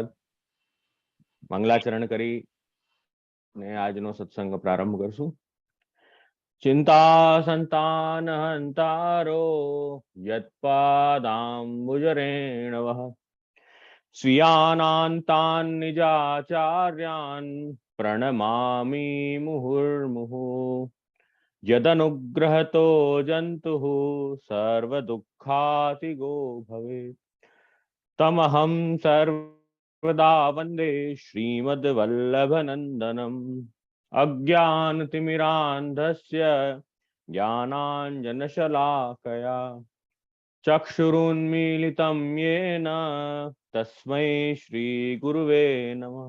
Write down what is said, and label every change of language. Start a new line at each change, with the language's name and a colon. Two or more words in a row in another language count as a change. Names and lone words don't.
Gujarati: મંગલાચરણ કરી ને આજનો સત્સંગ પ્રારંભ કરશું।
Sanskrit: ચિંતા સંતાન હંતારો યત્પાદાંબુજરેણવઃ સ્વીયાનાંતાન નિજાચાર્યાન પ્रणमामि मुहुर्मुहुः। यदनुग्रहतो जन्तुः सर्वदुःखातिगो भवेत् तमहं सर्वदा वन्दे श्रीमद्वल्लभनन्दनम्। अज्ञानतिमिरान्धस्य ज्ञानाञ्जनशलाकया चक्षुरुन्मीलितं येन तस्मै श्रीगुरुवे नमः।